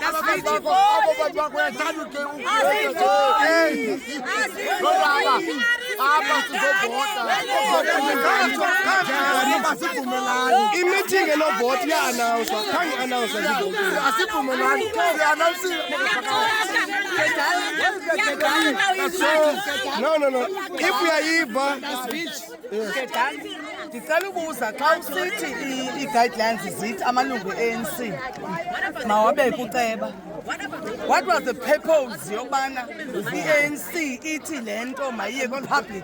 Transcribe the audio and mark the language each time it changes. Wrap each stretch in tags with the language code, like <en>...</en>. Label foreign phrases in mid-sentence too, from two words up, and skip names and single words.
<xh>I-meeting enovoti iya-anawunswa. Khange i-anawunswa zivotile. Asivumelani.</xh> <en>No.</en> <xh>If uyayiva Ndicela ubuza xa usithi i-guidelines zithi amalungu e-ANC mawabeke uceba.</xh> <en>What was the purpose</en> <xh>yobana i-ANC ithi le nto mayiye kwi-public?</xh>